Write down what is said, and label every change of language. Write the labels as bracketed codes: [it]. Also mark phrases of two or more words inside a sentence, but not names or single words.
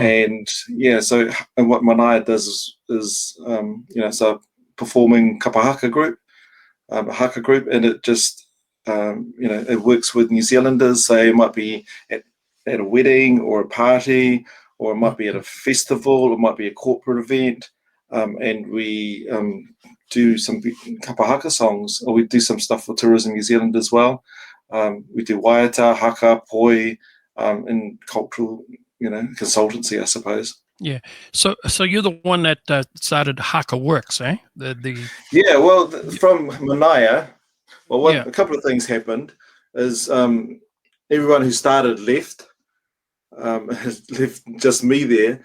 [en] And yeah, so and what Manaya does is so performing kapahaka group, a haka group, and it just it works with New Zealanders. Say it might be at a wedding or a party, or it might be at a festival, it might be a corporate event, and we do some kapahaka songs, or we do some stuff for Tourism New Zealand as well. We do [mi] waiata, haka, poi, [en] and cultural, consultancy, I suppose. Yeah. So you're the one that started Haka Works, eh? Yeah. Well, from Manaya, well, a couple of things happened. Is everyone who started left, has left just me there.